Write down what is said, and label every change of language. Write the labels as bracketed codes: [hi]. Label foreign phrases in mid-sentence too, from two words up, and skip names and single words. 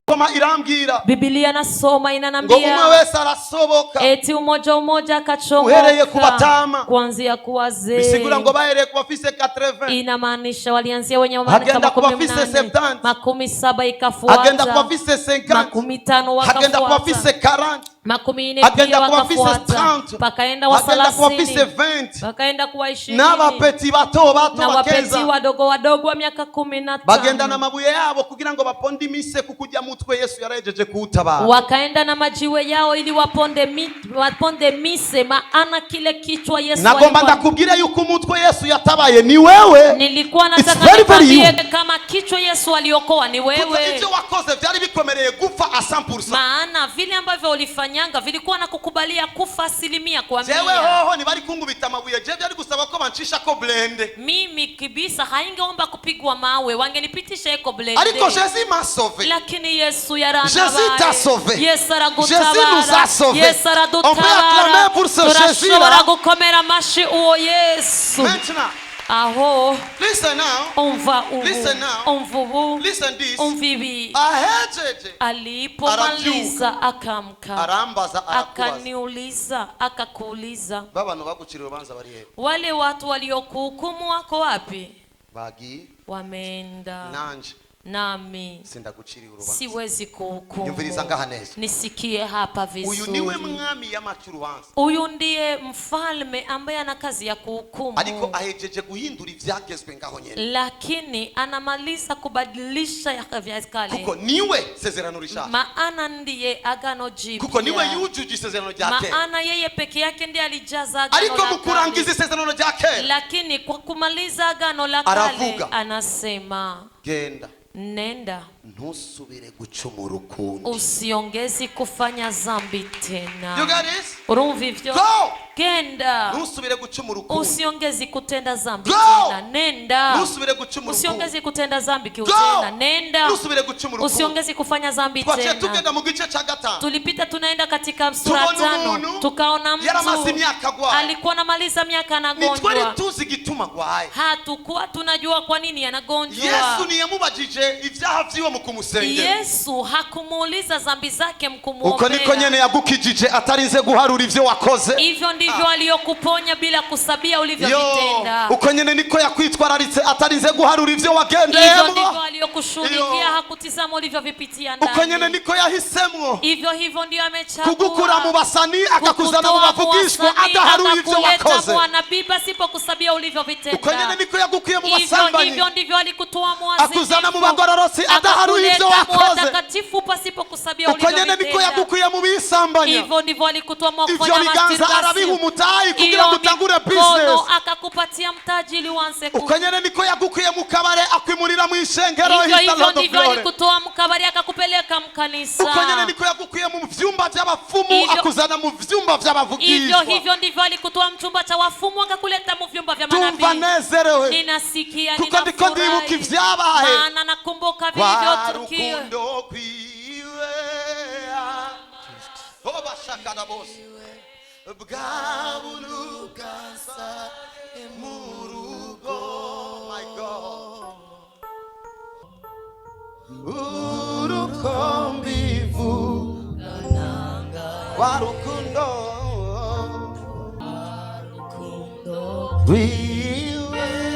[rn] Koma irambwira [sw] Biblia nasoma [rn] ngo umwe [sw] inanambia [rn] wese arasoboka, [sw] eti umoja [rn] Uhereye ku [sw] akachomoka [rn] batama. [sw] kuanzia kuwazee. [rn] bisigura ngo bahereye ku bafise 80, [sw] Inamaanisha walianzia wenye [rn] Agenda ku bafise 70, [sw] makumi saba [rn] agenda ku [sw] ikafuata, [rn] bafise 50, [sw] makumi tano [rn] agenda ku [sw] wakafuata, [rn] bafise 40, [sw] makumi nne [rn] agenda [sw] pia [rn] ku bafise [sw] wakafuata, [rn] 30, [sw] pakaenda wa [rn] agenda ku bafise 30, 20, [sw] pakaenda kuwa 20, [rn] n'abapeti bato bato [sw] na wapeti [rn] bakeza [sw] wadogo wadogo wa miaka 15 [rn] bagenda n'amabuye yabo kugira ngo baponde imise kukujya mutwe Yesu yarajeje kuutabara. [sw] wakaenda na majiwe yao ili waponde mise, maana kile kichwa Yesu [rn] Nagomba [sw] alikuwa. [rn] ndakubwira yuko umutwe Yesu yatabaye ni wewe. [sw] Nilikuwa [en] It's [sw] nataka [en] very, very [sw] nikwambie kama kichwa Yesu aliokoa ni [rn] Kuko wewe, ivyo wakoze vyari bikomereye gupfa 100%. [sw] maana vile ambavyo ulifanya manyanga vilikuwa na kukubalia kufa asilimia kwa [rn] jewe [sw] mia. [rn] hoho ntibari kungubita amabuye, je byari gusaba ko banshishako blende. [sw] Mimi kibisa haingeomba kupigwa mawe, wangenipitisha eko blende. [fr] Ariko Jésus m'a sauvé. [sw] Lakini Yesu [fr] Jésus t'a sauvé. [sw] Yesu [fr] Jésus nous a sauvés. [sw] Yesu [fr] On peut acclamer pour ce Jésus là. [rn] turashobora gukomera amashi uwo Yesu. [fr] Maintenant, [rn] Aho [en] listen now. [rn] umva [en] Listen now. [rn] ubu [en] Listen this. [rn] umvibi. Ahejeje [sw] Alipomaliza akamka, [rn] arambaza arakubaza. [sw] akaniuliza, akakuuliza, [rn] Babano bagucira urubanza bari he? [sw] wale watu waliokuhukumu wako wapi? [rn] Bagiye [sw] Wameenda, [rn] nanje [sw] nami [rn] sindagucira urubanza. [sw] siwezi kuhukumu. [rn] Nyumviriza ngaha neza. [sw] Nisikie hapa [rn] Uyu niwe [sw] vizuri. [rn] mwami y'amaca urubanza. [sw] Huyu ndiye mfalme ambaye ana kazi ya kuhukumu, [rn] Ariko ahejeje guhindura ivyagezwe ngaho nyene. [sw] lakini anamaliza kubadilisha ya vya kale, [rn] Kuko niwe sezerano rishaka. [sw] maana ndiye agano [rn] Kuko niwe [sw] jipya, [rn] yujuje isezerano rya kera. [sw] maana yeye peke yake ndiye alijaza agano [rn] Ariko [sw] la [rn] mu kurangiza [sw] kale. [rn] isezerano rya kera [sw] Lakini kwa kumaliza agano la kale [rn] Aravuga. [sw] anasema, [rn] genda [sw] nenda [rn] ntusubire gucumura ukundi. [sw] usiongezi kufanya zambi [en] You [sw] tena. [en] got this? [rn] Urumva ivyo? [en] Go! [rn] Genda Ntusubire gucumura ukundi. [sw] usiongezi kutenda zambi [en] Go! [sw] tena. Nenda [rn] Ntusubire gucumura ukundi. [sw] usiongezi kutenda zambi kiu [en] Go! [sw] tena. Nenda [rn] Ntusubire gucumura ukundi. [sw] usiongezi kufanya zambi [rn] Twaciye [sw] tena. [rn] tugenda mu gice ca gatanu. [sw] Tulipita tunaenda katika sura [rn] Tubona [sw] 5, [rn] umuntu [sw] tukaona [rn] yaramaze [sw] mtu [rn] imyaka agwaye. [sw] alikuwa anamaliza miaka [rn] Nitwari [sw] anagonjwa. [rn] tuzi igituma agwaye. [sw] Hatukuwa tunajua kwa nini anagonjwa. [rn] Yesu ntiyamubajije ibyaha vyiwe mu kumusengera. [sw] Yesu hakumuuliza zambi zake [rn] Uko niko [sw] mkumuombea. [rn] nyene yagukijije atarinze guharura ivyo wakoze. [sw] Hivyo ndivyo aliyokuponya bila kusabia ulivyovitenda. [rn] Uko nyene niko yakwitwararitse atarinze guharura ivyo [sw] Hivyo [rn] wagendeyemo. [sw] ndivyo aliyokushughulikia, [rn] Iyo. [sw] hakutizama ulivyovipitia [rn] Uko nyene [sw] ndani. [rn] niko yahisemwo [sw] Hivyo ndio amechagua [rn] kugukura mu basani akakuzana mu bavugishwa adaharuye ivyo wakoze. [sw] Mwanabii pasipo kusabia [rn] Uko nyene [sw] ulivyovitenda. [rn] niko yagukuye mu basambanyi [sw] Hivyo ndivyo alikutoa mwazifu, [rn] akuzana mu bagororosi adaharuye ivyo [sw] akakuleta [rn] wakoze. [sw] mwatakatifu pasipo kusabia [rn] Uko nyene niko [sw] ulivyovitenda. [rn] yagukuye mu bisambanya. [sw] Hivyo ndivyo alikutoa [rn] Ivyo [sw] mwakufanya [rn] biganza arabiha umutayi kugira ngo utangure business. [sw] akakupatia mtaji ili uanze [rn] Uko nyene niko yagukuye mu kabare akwimurira mu ishengero [sw] hivyo [en] hita Lord of [sw] ndivyo [en] Glory. [sw] alikutoa mkabari akakupeleka mkanisa. [rn] Uko nyene niko yagukuye mu vyumba vy'abafumu [sw] Hivyo- [rn] akuzana mu vyumba vy'abavugishwa. [sw] Hivyo ndivyo alikutoa mchumba cha wafumu akakuleta mu vyumba vya [rn] Tumva [sw] manabii. [rn] nezerewe [sw] Ninasikia, [rn] kuko ndiko ndibuka [sw] ninafurahi, [rn] ivyabaye. [sw] maana nakumbuka [rn] Kwa [sw] vilivyotukia. [rn] rukundo kwiwe obashakana bose bwabulukasa murugo. [en] My God, [rn] urukombivu kwa rukundo rwiwe